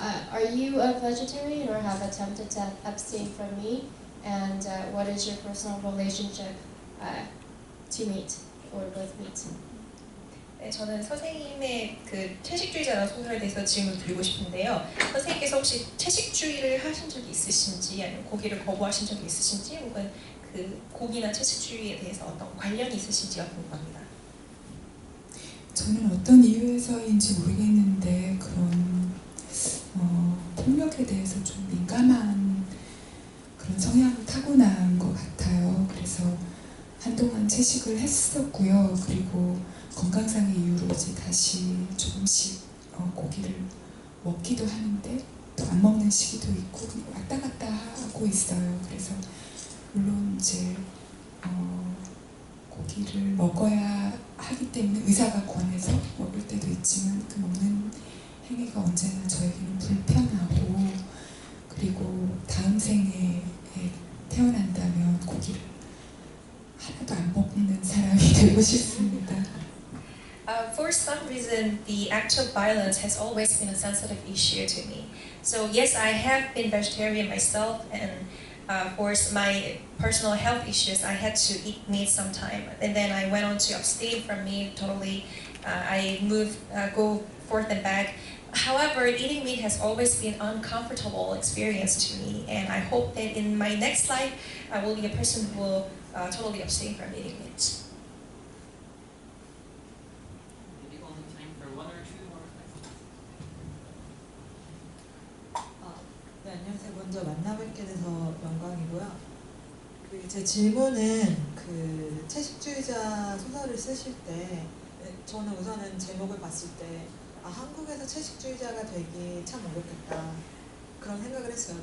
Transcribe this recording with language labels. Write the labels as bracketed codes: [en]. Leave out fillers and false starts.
[en] Are you a vegetarian or have attempted to abstain from meat? And what is your personal relationship to meat or with meat? [ko] 네, 저는 선생님의 그 채식주의자라는 소설에 대해서 질문 드리고 싶은데요. 선생님께서 혹시 채식주의를 하신 적이 있으신지, 아니면 고기를 거부하신 적이 있으신지, 혹은 그 고기나 채식주의에 대해서 어떤 관련이 있으신지가 궁금합니다. 저는 어떤 이유에서인지 모르겠는데 그런 폭력에 대해서 좀 민감한 그런 성향을 타고난 것 같아요. 그래서 한동안 채식을 했었고요. 그리고 건강상의 이유로 이제 다시 조금씩 고기를 먹기도 하는데 또 안 먹는 시기도 있고 왔다 갔다 하고 있어요. 그래서 물론 이제 고기를 먹어야 하기 때문에 의사가 권해서 먹을 때도 있지만 그 먹는 행위가 언제나 저에게는 불편하고, 그리고 다음 생에 태어난다면 고기를 하나도 안 먹는 사람이 되고 싶습니다. [en] For some reason, the act of violence has always been a sensitive issue to me. So yes, I have been vegetarian myself, and for my personal health issues, I had to eat meat sometime, and then I went on to abstain from meat totally. I go forth and back. However, eating meat has always been an uncomfortable experience to me, and I hope that in my next life, I will be a person who will totally abstain from eating meat. Maybe only time for one or two more questions. [ko] 네, 안녕하세요. 먼저 만나 뵙게 돼서 영광이고요. 제 질문은 그 채식주의자 소설을 쓰실 때 저는 우선은 제목을 봤을 때 한국에서 채식주의자가 되기 참 어렵겠다 그런 생각을 했어요.